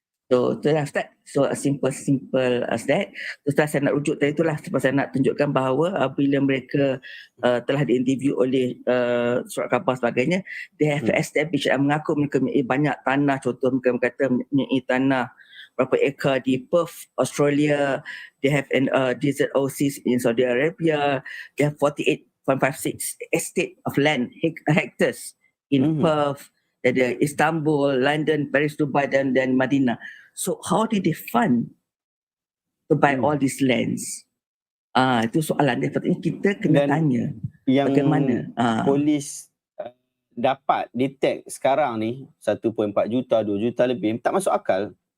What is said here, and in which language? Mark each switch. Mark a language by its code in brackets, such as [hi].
[en] So [ms] itulah [en] Ustaz. So simple as that. [ms] Terus saya nak rujuk tadi itulah sebab saya nak tunjukkan bahawa bila mereka telah diinterview oleh surat khabar sebagainya, [en] they have established, [ms] mengaku mereka mempunyai banyak tanah. Contoh mereka kata mempunyai tanah berapa ekar di Perth, Australia. [en] They have an desert oasis in Saudi Arabia. They have 48.56 estate of land, hectares in Perth, [ms] ada Istanbul, London, Paris, Dubai dan Madinah. [en] So how did they fund to buy all these lands? [ms] Itu soalan dia. Patutnya kita kena tanya yang bagaimana polis dapat detect sekarang ni 1.4 juta, 2 juta lebih, tak masuk akal.